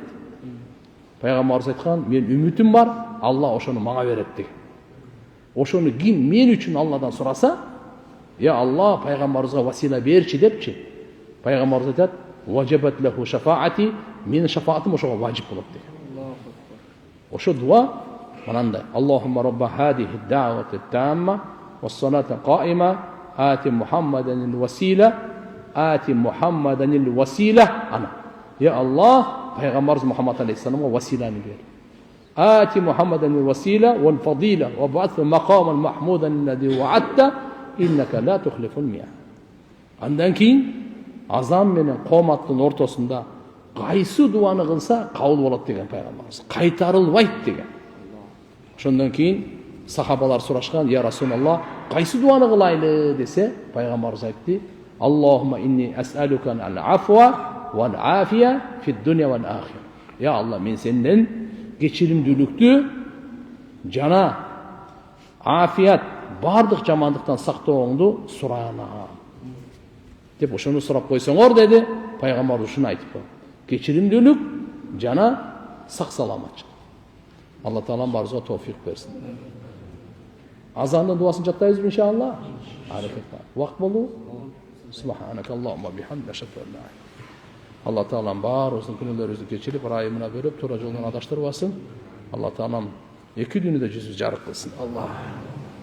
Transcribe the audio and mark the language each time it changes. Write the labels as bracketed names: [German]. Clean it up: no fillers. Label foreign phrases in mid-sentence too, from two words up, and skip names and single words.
[Kyrgyz] Пайгамбарыбыз айткан, мен үмүтүм бар, Алла ошону мага берет деген. Ошону ким мен үчүн Алладан сураса, я Алла пайгамбарыбызга васила берчи депчи. Пайгамбарыбыз айтат, [Arabic] وجبت له شفاعتي, [Kyrgyz] менин шафаатым ошого важип болот деген. Ошо дуа мынандай: [Arabic] اللهم رب هذه الدعوة التامة والصلاة القائمة آت محمدا الوسيلة آت محمدا الوسيلة أنا. [Kyrgyz] Я Аллах, пайгамбарыбыз Мухаммад алейхиссаламга василаны бер. [Arabic] آت محمدا الوسيلة والفضيلة وابعثه مقاما محمودا الذي وعدته إنك لا تخلف الميعاد. [Kyrgyz] Андан кийин азан менен кооматтын ортосунда кайсы дуаны кылса кабыл болот деген пайгамбарыбыз. Кайтарылбайт деген. Ошондон кийин сахабалар сурашкан, я Расулаллах, кайсы дуаны кылайлы десе, пайгамбарыбыз айтты, [Arabic] اللهم إني أسألك العفو والعافية في الدنيا والآخرة. [Kyrgyz] Я Алла, мен сенден кечиримдүүлүктү жана афият, бардык жамандыктан сактооңду сураянам. Деп ошону сурап койсоңор деди, пайгамбар ушуну айтып койду. Кечиримдүүлүк жана сак саламатчылык. Алла Таалам барыбызга товфик берсин. Азандын дуасын жаттайбызбы иншалла? Аракет бар. Вакыт болду. [Arabic] سبحانك اللهم وبحمدك أشهد أن لا إله. [Kyrgyz] Алла Таалам барыбыздын күнөөлөрүбүздү кечирип, ырайымына берип, туура жолдон адаштырбасын. Алла Таалам эки дүйнөдө жүзүбүздү жарык кылсын.